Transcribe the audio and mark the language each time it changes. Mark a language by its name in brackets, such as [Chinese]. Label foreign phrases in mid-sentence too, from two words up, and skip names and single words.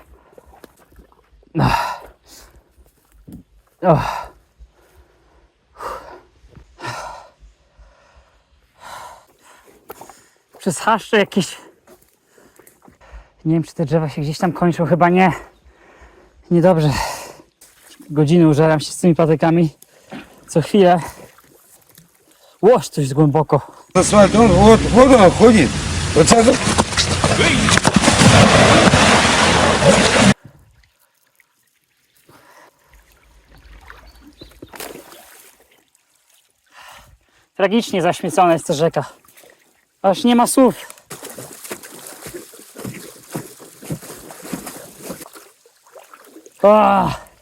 [Polish] Przez chaszcze jakieś. Nie wiem, czy te drzewa się gdzieś tam kończą. Chyba nie. Niedobrze. Godziny użeram się z tymi patykami. Co chwilę. Łoż, coś jest głęboko. [Russian] Асфальт, вот он ходит. Вот так вот. [Polish] Tragicznie zaśmiecona jest ta rzeka. Aż nie ma słów. Ah.